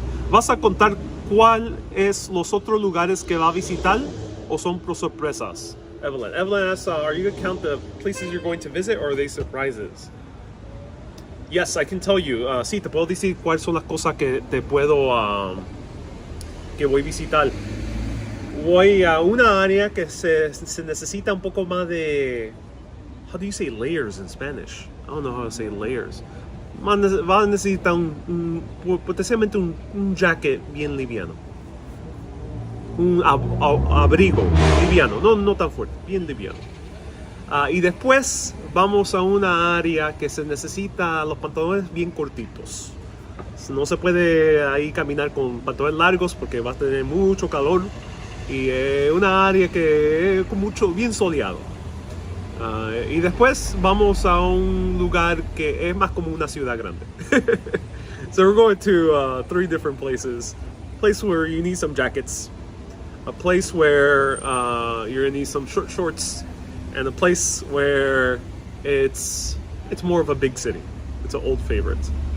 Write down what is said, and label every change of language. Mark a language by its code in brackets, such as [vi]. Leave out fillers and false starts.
[es] ¿Vas a contar cuál es los otros lugares que va a visitar o son por sorpresas? [en] Evelyn asks, are you going to count the places you're going to visit, or are they surprises? Yes, I can tell you. [es] Sí, te puedo decir cuáles son las cosas que te puedo que voy a visitar. Voy a una área que se necesita un poco más de... [en] How do you say layers in Spanish? I don't know how to say layers. [es] Va a necesitar potencialmente un jacket bien liviano. Un abrigo liviano, no tan fuerte, bien liviano. Y después vamos a una área que se necesita los pantalones bien cortitos. No se puede ahí caminar con pantalones largos porque va a tener mucho calor. Y una área que es bien soleado. Y después vamos a un lugar que es más como una ciudad grande. [en] So we're going to 3 different places. A place where you need some jackets. A place where you're gonna need some short shorts. And a place where it's more of a big city. It's an old favorite.